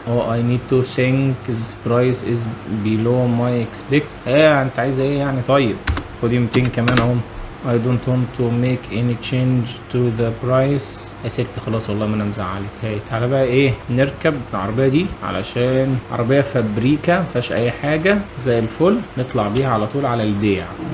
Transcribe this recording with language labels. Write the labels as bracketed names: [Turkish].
[English] I need to think this price is below my expect. [Arabic] ايه انت عايزة ايه يعني؟ طيب خدي 200 كمان اهو. [English] I don't want to make any change to the price. [Arabic] يا ست خلاص والله ما انا مزعلك. هاي تعالى بقى ايه نركب العربية دي، علشان عربية فابريكا مفيهاش اي حاجة، زي الفل. نطلع بيها على طول على البيع.